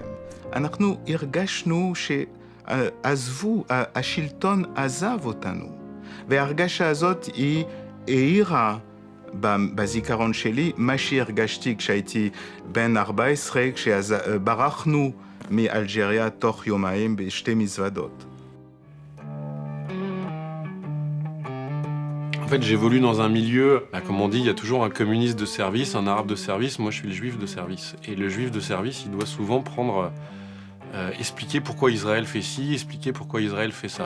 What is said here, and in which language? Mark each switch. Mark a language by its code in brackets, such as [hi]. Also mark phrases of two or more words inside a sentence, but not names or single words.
[he] אנחנו הרגשנו שעזבו, השלטון עזב אותנו, וההרגשה הזאת היא העירה בזיכרון שלי מה שהרגשתי כשהייתי בן 14, כשברחנו מאלג'יריה תוך יומיים בשתי מזוודות. [fr] En fait, j'évolue dans un milieu, comme on dit, il y a toujours un communiste de service, un arabe de service. Moi, je suis le juif de service. Et le juif de service, il doit souvent expliquer pourquoi Israël fait ci, expliquer pourquoi Israël fait ça.